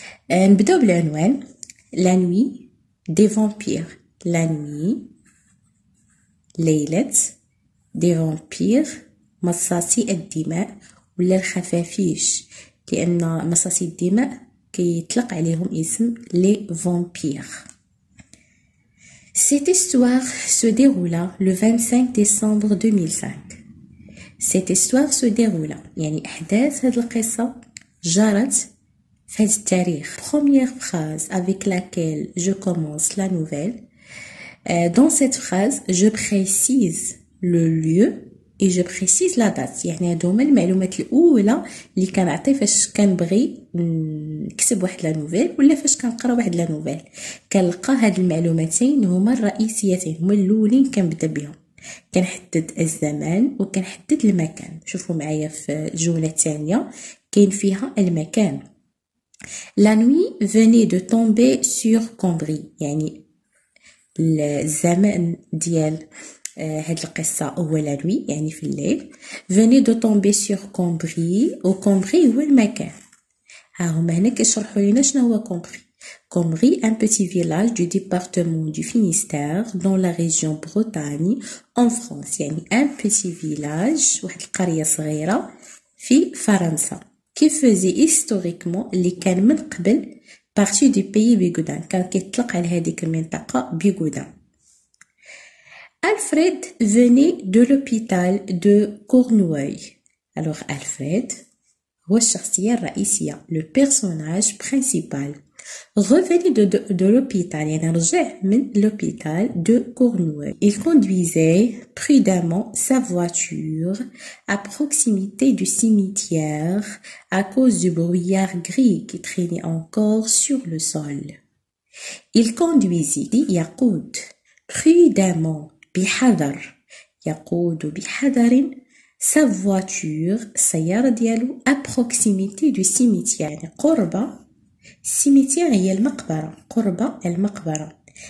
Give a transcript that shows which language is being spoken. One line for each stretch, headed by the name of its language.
Arabic: نبداو بالعنوان لا نوي دي فامبير. لا نوي ليلة دي فامبير مصاصي الدماء ولا الخفافيش، لأن مصاصي الدماء كيطلق عليهم اسم لي فامبير.
French: Cette histoire se déroula le 25 décembre 2005. Cette histoire se déroula
Arabic: يعني أحداث هذه القصة جرت في هذا التاريخ.
French: Première phrase avec laquelle je commence la nouvelle. Dans cette phrase, je précise le lieu et je précise la date.
Arabic: يعني هادو هما المعلومات الاولى اللي كنعطي فاش كنبغي نكتب واحد لا نوفيل ولا فاش كنقرا واحد لا نوفيل. كنلقى هاد المعلوماتين هما الرئيسيتين، هما الاولين كنبدا بهم. كنحدد الزمان وكنحدد المكان. شوفوا معايا في الجمله الثانيه كاين فيها المكان.
French: La nuit venait de tomber sur Cambrai،
Arabic: يعني الزمان ديال هاد القصة هو لا نوي يعني في الليل.
French: venait de tomber sur Cambrai،
Arabic: و Cambrai هو المكان. ها هما هنا كيشرحوا لينا شنو هو Cambrai.
French: Cambrai, un petit village du département du Finistère dans la région Bretagne en France.
Arabic: يعني
French: un petit village،
Arabic: واحد القرية صغيرة في فرنسا.
French: qui faisait historiquement
Arabic: اللي كان من قبل
French: partie du pays
Arabic: بيغودان، كان كيطلق على هذيك المنطقة بيغودان.
French: Alfred venait de l'hôpital de Cornouailles. Alors Alfred
Arabic: هو الشخصية الرئيسية،
French: le personnage principal. revenait de l'hôpital
Arabic: يعني رجع من
French: l'hôpital de Cornouailles. Il conduisait prudemment sa voiture à proximité du cimetière à cause du brouillard gris qui traînait encore sur le sol. Il conduisit
Arabic: يقود
French: prudemment
Arabic: بحذر، يقود بحذر
French: sa voiture
Arabic: السيارة ديالو
French: à proximité du cimetière
Arabic: يعني قرب cimetière هي المقبرة، قرب المقبرة.